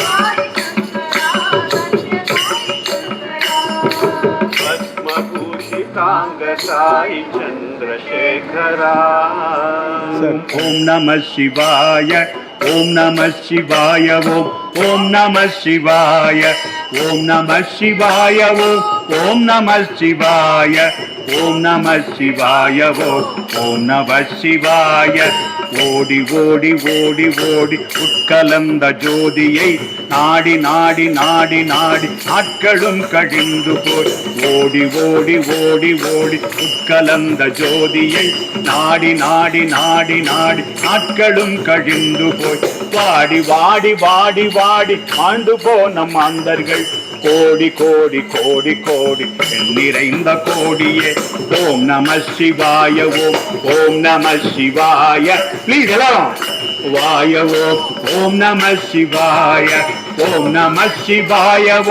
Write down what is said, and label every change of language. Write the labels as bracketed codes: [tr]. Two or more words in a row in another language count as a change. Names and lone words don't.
[sa] भस्मभूषितांग साई चंद्रशेखरा ओम नमः शिवाय ओम नमः शिवाय ओम नमः शिवाय ओम नमः शिवाय ओम नमः शिवाय ओम नमः शिवाय ओम नमः शिवाय [ta] ஓடி ஓடி ஓடி ஓடி உட்கலந்த ஜோதியை நாடி நாடி நாடி நாடி நாட்களும் கழிந்து போய் ஓடி ஓடி ஓடி ஓடி உட்கலந்த ஜோதியை நாடி நாடி நாடி நாடி நாட்களும் கழிந்து போய் வாடி வாடி வாடி வாடி ஆண்டு போன மாந்தர்கள் கோடி கோடி கோடி கோடி நிறைந்த கோடியே [sa] ॐ नमः शिवाय ॐ नमः शिवाय [ta] ப்ளீஸ் எல்லாரும் வாய [sa] ॐ नमः शिवाय ॐ नमः शिवाय